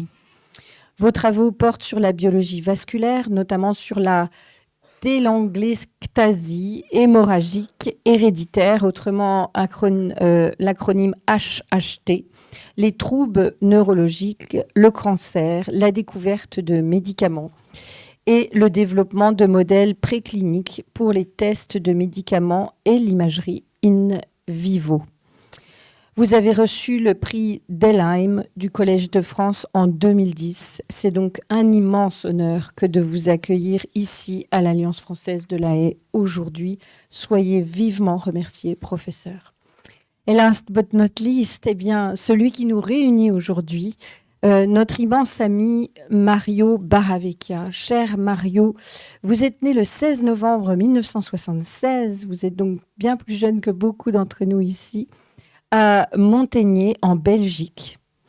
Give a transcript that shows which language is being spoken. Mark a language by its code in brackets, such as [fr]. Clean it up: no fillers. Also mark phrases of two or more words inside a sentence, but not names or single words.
[fr] Vos travaux portent sur la biologie vasculaire, notamment sur la télangiectasie hémorragique héréditaire, autrement l'acronyme HHT, les troubles neurologiques, le cancer, la découverte de médicaments et le développement de modèles précliniques pour les tests de médicaments et l'imagerie in vivo. Vous avez reçu le prix Delheim du Collège de France en 2010. C'est donc un immense honneur que de vous accueillir ici à l'Alliance française de la Haye aujourd'hui. Soyez vivement remerciés, professeur. [en] Et last but not least, [fr] celui qui nous réunit aujourd'hui, notre immense ami Mario Baravecchia. Cher Mario, vous êtes né le 16 novembre 1976. Vous êtes donc bien plus jeune que beaucoup d'entre nous ici, à Montaigné, en Belgique.